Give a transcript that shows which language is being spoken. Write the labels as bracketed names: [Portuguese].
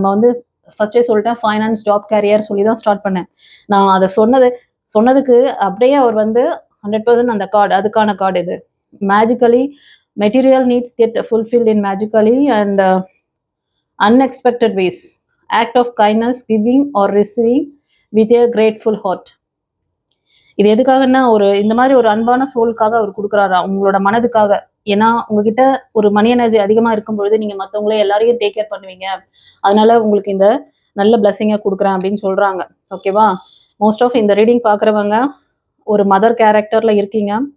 [Tamil] நம்ம வந்து ஃபர்ஸ்டே சொல்லிட்டேன், ஃபைனான்ஸ், ஜாப், கேரியர் சொல்லி தான் ஸ்டார்ட் பண்ணேன். நான் அதை சொன்னதுக்கு அப்படியே அவர் வந்து 100% அந்த கார்டு, அதுக்கான கார்டு இது. [English] Magically material needs get fulfilled in magically and unexpected ways. Act of kindness, giving or receiving with a grateful heart. [Tamil] இது எதுக்காகன்னா, இந்த மாதிரி ஒரு அன்பான சோலுக்காக அவர் கொடுக்குறாரா, உங்களோட மனதுக்காக. ஏன்னா உங்ககிட்ட ஒரு மணி எனர்ஜி அதிகமாக இருக்கும் பொழுது நீங்கள் மற்றவங்கள எல்லாரையும் டேக் கேர் பண்ணுவீங்க. அதனால உங்களுக்கு இந்த நல்ல பிளஸிங்கை கொடுக்குறேன் அப்படின்னு சொல்கிறாங்க. ஓகேவா? மோஸ்ட் ஆஃப் இந்த ரீடிங் பார்க்குறவங்க ஒரு மதர் கேரக்டரில் இருக்கீங்க.